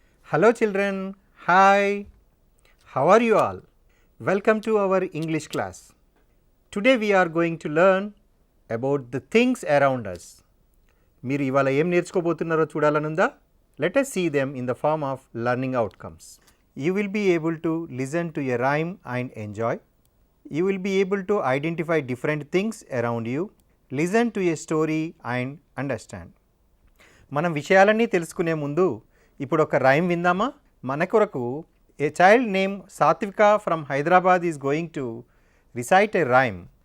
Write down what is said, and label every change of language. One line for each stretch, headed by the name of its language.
English: Hello children, hi, how are you all? Welcome to our English class. Today we are going to learn about the things around us.
Telugu: మీరు ఇవాళ ఏం నేర్చుకోబోతున్నారో చూడాలనుందా?
English: Let us see them in the form of learning outcomes. You will be able to listen to a rhyme and enjoy. You will be able to identify different things around you, listen to a story and understand.
Telugu: మనం విషయాలన్నీ తెలుసుకునే ముందు ఇప్పుడు ఒక rhyme విందామా? మన కొరకు
English: A child name Satvika from Hyderabad is going to recite a rhyme.